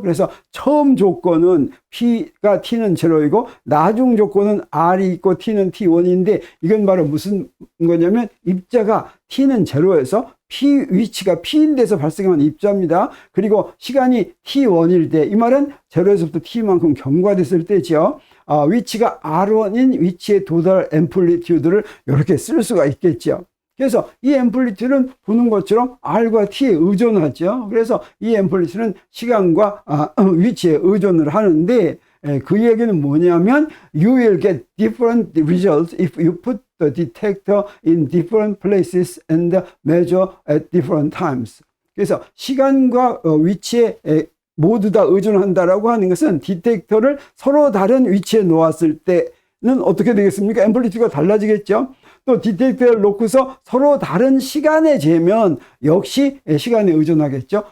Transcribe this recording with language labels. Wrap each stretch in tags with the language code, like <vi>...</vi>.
<ko>그래서 처음 조건은 P가 T는 제로이고, 나중 조건은 R이 있고 T는 T1인데, 이건 바로 무슨 거냐면 입자가 T는 제로에서 위치가 P인 데서 발생한 입자입니다. 그리고 시간이 T1일 때, 이 말은 제로에서부터 T만큼 경과됐을 때죠. 위치가 R1인 위치에 도달 앰플리튜드를 이렇게 쓸 수가 있겠죠. 그래서 이 앰플리튜드는 보는 것처럼 R과 T에 의존하죠. 그래서 이 앰플리튜드는 시간과 위치에 의존을 하는데, 그 얘기는 뭐냐면</ko> <en>you will get different results if you put the detector in different places and measure at different times.</en> <ko>그래서 시간과 위치에 모두 다 의존한다라고 하는 것은, 디텍터를 서로 다른 위치에 놓았을 때는 어떻게 되겠습니까? 앰플리튜드가 달라지겠죠. 또 디텍터를 놓고서 서로 다른 시간에 재면 역시 시간에 의존하겠죠.</ko>